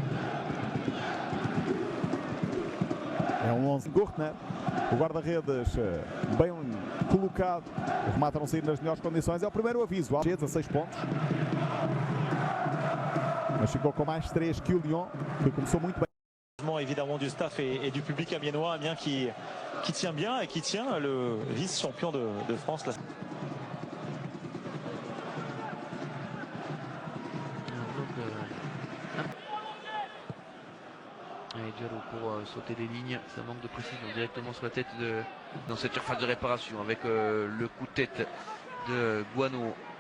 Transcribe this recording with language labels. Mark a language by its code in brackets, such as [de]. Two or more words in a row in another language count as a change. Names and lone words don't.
[pt] É um 11. Gurtner, o guarda-redes bem colocado. O remate a não sair nas melhores condições. É o primeiro aviso. 16 pontos. Mas ficou com mais 3 que o Lyon, que começou muito bem. [fr] Évidemment du staff et du public amiénois, Amiens qui tient bien et qui tient le vice-champion de France. Et Diallo pour sauter les lignes, ça manque de précision directement sur la tête dans cette surface de réparation avec le coup de tête de Guano.